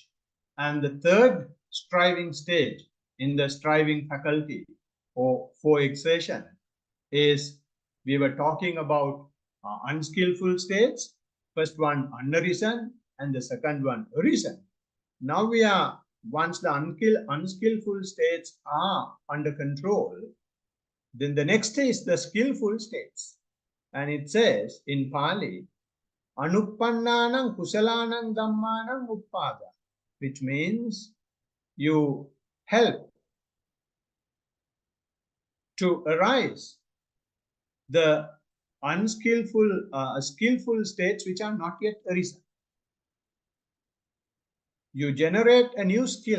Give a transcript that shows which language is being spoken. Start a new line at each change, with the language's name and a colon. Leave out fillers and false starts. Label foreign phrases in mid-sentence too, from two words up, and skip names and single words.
English: And the third striving stage in the striving faculty or for exertion is, we were talking about unskillful states. First one unarisen, and the second one arisen. Now we are, once the unskillful states are under control, then the next is the skillful states. And it says in Pali,
Pali: Anuppannanam kusalanam dhammanam uppada,
English: which means you help to arise the skillful states which are not yet arisen. You generate a new skill.